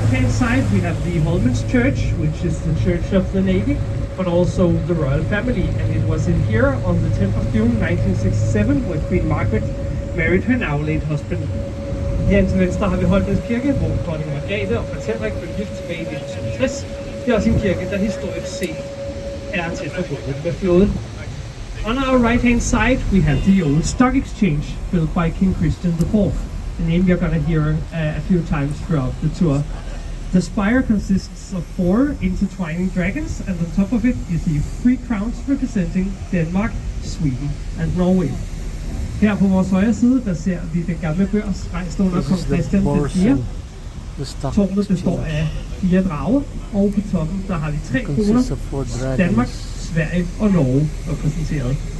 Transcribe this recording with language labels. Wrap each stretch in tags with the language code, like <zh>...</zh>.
<en>Side we have the Holmens Church, which is the church of the Navy, but also the royal family, and it was in here on the 10th of June 1967 when Queen Margaret married her now late husband.</en> <da>Her til venstre har vi Holmens Kirke, hvor dronning Margrethe og prins Henrik blev gift tilbage i 1967. Det er også en kirke, der historisk set er tæt forbundet med floden.</da> <en>On our right hand side we have the old stock exchange built by King Christian IV, a name you're gonna hear a few times throughout the tour. The spire consists of 4 intertwining dragons, and on top of it you see 3 crowns representing Denmark, Sweden and Norway.</en> <da>Her på vores højre side, der ser vi den gamle børs rejst under kong Christian IV. Tårnet består af 4 drager, og på toppen der har vi 3 kroner. Danmark, Sverige og Norge repræsenteret.</da>